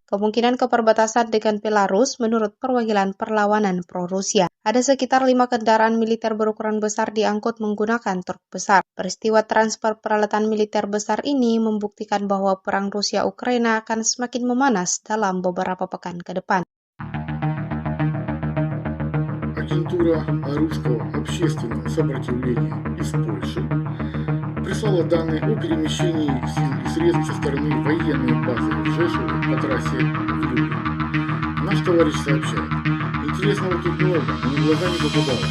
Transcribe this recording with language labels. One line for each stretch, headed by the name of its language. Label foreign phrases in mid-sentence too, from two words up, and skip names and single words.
Indonesian: Kemungkinan perbatasan dengan Belarus menurut perwakilan perlawanan pro-Rusia. Ada sekitar 5 kendaraan militer berukuran besar diangkut menggunakan truk besar. Peristiwa transfer peralatan militer besar ini membuktikan bahwa perang Rusia-Ukraina akan semakin memanas dalam beberapa pekan ke depan.
Russian: Агентура русского общественного сопротивления из Польши прислала данные о перемещении сил и средств со стороны военной базы в Жешове по трассе в Люблин. Наш товарищ сообщает: интересного тут много, но глаза не попадалось.